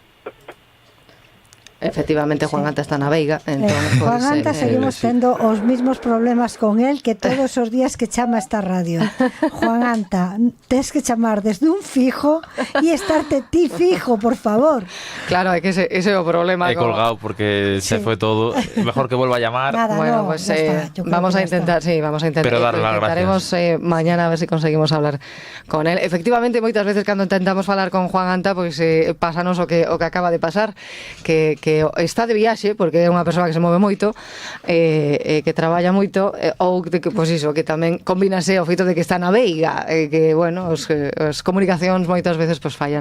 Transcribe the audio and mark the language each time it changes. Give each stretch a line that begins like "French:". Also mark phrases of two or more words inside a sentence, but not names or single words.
Galician: Efectivamente, Juan Anta está na Veiga. Entón, Juan Anta seguimos tendo os mismos problemas
Spanish: con él
Galician: que todos os días que chama esta radio. Juan Anta, tes que chamar desde un fijo e estarte ti fijo, por favor. Claro, é que ese é o problema.
Spanish: He colgado porque se fue todo. Mejor que vuelva a llamar. Nada, bueno, pues vamos a intentar, Pero darle las intentaremos mañana a ver si conseguimos hablar con él. Efectivamente,
Galician: moitas veces cando intentamos falar con Juan Anta, pois pásanos o que acaba de pasar, que está de viaxe porque é unha persoa que se move moito, que traballa moito, ou que, pois iso, que tamén combínase o feito de que está na Veiga, que, bueno, as comunicacións moitas veces pois fallan.